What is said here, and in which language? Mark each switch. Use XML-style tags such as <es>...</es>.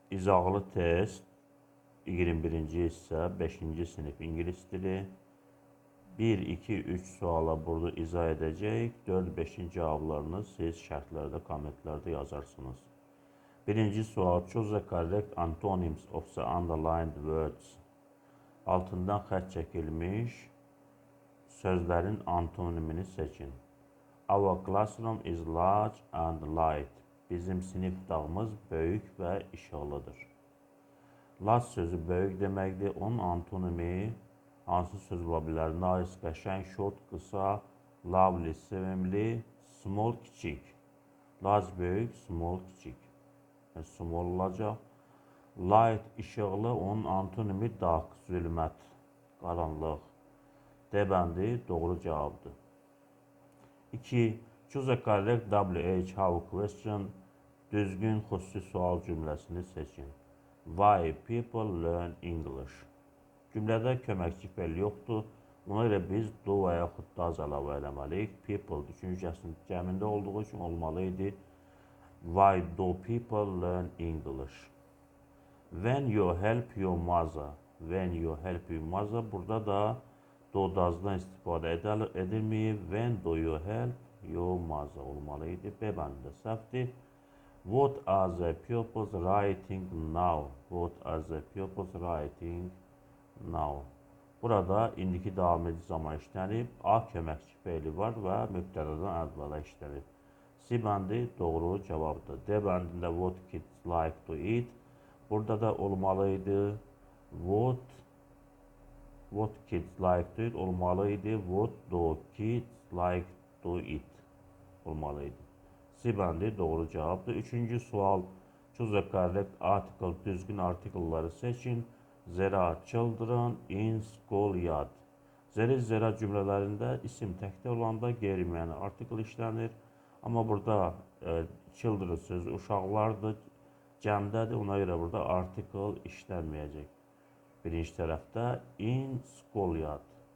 <az>İzahlı test 21-ci hissə 5-ci sinif ingilis dili 1, 2, 3 suala burada izah edəcəyik. 4, 5-in cavablarını siz şərhlərdə, kommentlərdə yazarsınız. Birinci sual.</az> <en>Choose the correct antonyms of the underlined words.</en> <az>Altından xətt çəkilmiş sözlərin antonimini seçin.</az> <en>Our classroom is large and light.</en> <az>Bizim sinif otağımız böyük və işıqlıdır. Large sözü böyük deməkdir. Onun antonimi hansı söz ola bilər? Nice, qəşəng, short, qısa, lovely, sevimli, small, kiçik. Large böyük, small, kiçik. Small olacaq. Light, işıqlı, onun antonimi dark, zülmət, qaranlıq. D bəndi doğru cavabdır. 2.</az> <en>Choose a correct WH-how question.</en> <az>Düzgün xüsusi sual cümləsini seçin.</az> <en>Why people learn English?</en> <az>Cümlədə köməkçi fe'l yoxdur. Buna görə biz do və yaxud da az əlavə eləməliyik. People düşüncəsinin cəmində olduğu üçün olmalıydı.</az> <en>Why do people learn English? When you help your mother. When you help your mother.</en> <az>Burada da do does'dan istifadə edilməyib.</az> <en>When do you help your mother</en> <az>olmalıydı. B bəndə səhvdir.</az> <en>What are the pupils writing now? What are the pupils writing now?</en> <az>Burada indiki davam edici zaman işlənib. A köməkçi fe'li var və mübtədadan əvvələ işlənib. C bəndi doğru cavabdır. D bəndində</az> <en>what kids like to eat.</en> <az>Burada da olmalıydı.</az> <en>What kids like to eat</en> <az>olmalıydı.</az> <en>What do kids like to eat olmalıydı.</en> <az>C bəndi doğru cavabdır. Üçüncü sual.</az> <en>Choose the correct article.</en> <az>Düzgün artikelları seçin.</az> <en>There are children in schoolyard.</en> <az>Zera cümlələrində isim təkdə olanda qeyri-müəyyən artikel işlənir. Amma burada children sözü uşaqlardır, cəmdədir. Ona görə burada artikel işlənməyəcək. Birinci tərəfdə</az> <en>in schoolyard.</en>